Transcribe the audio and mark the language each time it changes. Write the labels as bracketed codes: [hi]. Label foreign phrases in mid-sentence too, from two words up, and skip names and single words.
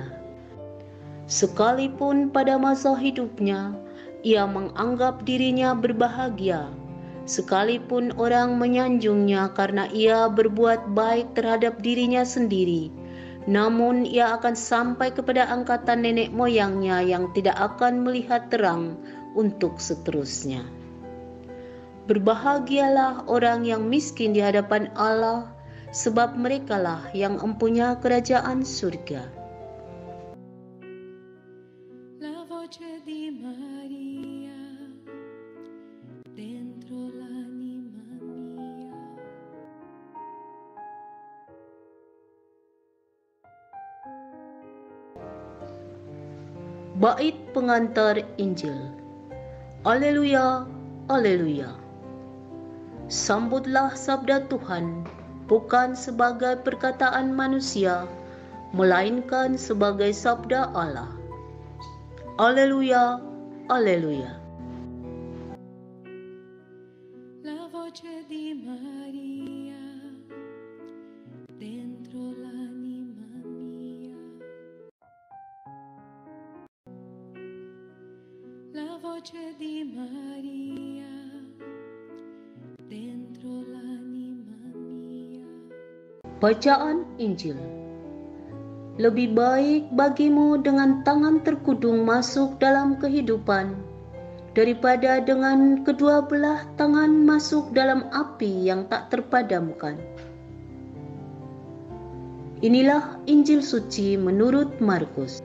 [id] Sekalipun pada masa hidupnya ia menganggap dirinya berbahagia, sekalipun orang menyanjungnya karena ia berbuat baik terhadap dirinya sendiri, namun ia akan sampai kepada angkatan nenek moyangnya yang tidak akan melihat terang untuk seterusnya. Berbahagialah orang yang miskin di hadapan Allah, sebab merekalah yang empunya kerajaan surga. [it] La voce di Maria dentro l'anima mia. [id] Bait pengantar Injil. Haleluya, haleluya. Sambutlah sabda Tuhan, bukan sebagai perkataan manusia, melainkan sebagai sabda Allah. Haleluya, haleluya. [it] La voce di Maria dentro l'anima mia. La voce di Maria dentro l'anima mia. [id] Bacaan Injil. Lebih baik bagimu dengan tangan terkudung masuk dalam kehidupan daripada dengan kedua belah tangan masuk dalam api yang tak terpadamkan. Inilah Injil suci menurut Markus.